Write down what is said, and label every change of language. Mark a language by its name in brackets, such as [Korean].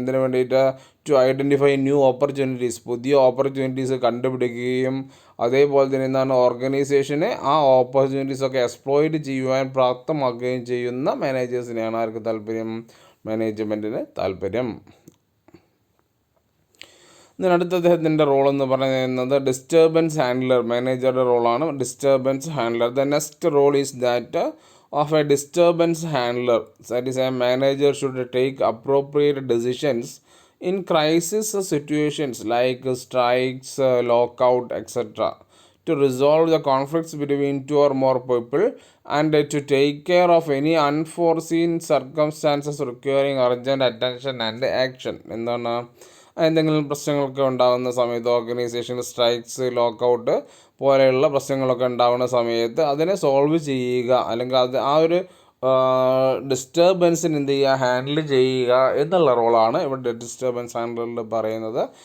[Malayalam] എന്തിനു വേണ്ടിയിട്ട്, [English] to identify new opportunities, [Malayalam] പുതിയ ഓപ്പർച്യൂണിറ്റീസ് കണ്ടുപിടിക്കുകയും അതേപോലെ തന്നെ എന്താണ്, ഓർഗനൈസേഷനെ ആ ഓപ്പർച്യൂണിറ്റീസൊക്കെ എക്സ്പ്ലോയിറ്റ് ചെയ്യുവാൻ പ്രാപ്തമാക്കുകയും ചെയ്യുന്ന മാനേജേഴ്സിനെയാണ് ആർക്ക് താല്പര്യം, മാനേജ്മെൻറ്റിന് താല്പര്യം. ഇതിനടുത്ത അദ്ദേഹത്തിൻ്റെ റോൾ എന്ന് പറയുന്നത് ഡിസ്റ്റർബൻസ് ഹാൻഡ്ലർ, മാനേജറുടെ റോളാണ് disturbance handler. [English] The next role is that of a disturbance handler. That is, a manager should take appropriate decisions in crisis situations like strikes, lockout, etc. to resolve the conflicts between two or more people and to take care of any unforeseen circumstances requiring urgent attention and action. [Malayalam] എന്താണ്, എന്തെങ്കിലും പ്രശ്നങ്ങളൊക്കെ ഉണ്ടാകുന്ന സമയത്ത് ഓർഗനൈസേഷനിൽ strikes, lockout പോലെയുള്ള പ്രശ്നങ്ങളൊക്കെ ഉണ്ടാകുന്ന സമയത്ത് അതിനെ സോൾവ് ചെയ്യുക, അല്ലെങ്കിൽ അത് ആ ഒരു ഡിസ്റ്റർബൻസിന് എന്ത് ചെയ്യുക, ഹാൻഡിൽ ചെയ്യുക എന്നുള്ള റോളാണ് ഇവിടെ ഡിസ്റ്റർബൻസ് ഹാൻഡ്ലറിൽ പറയുന്നത്.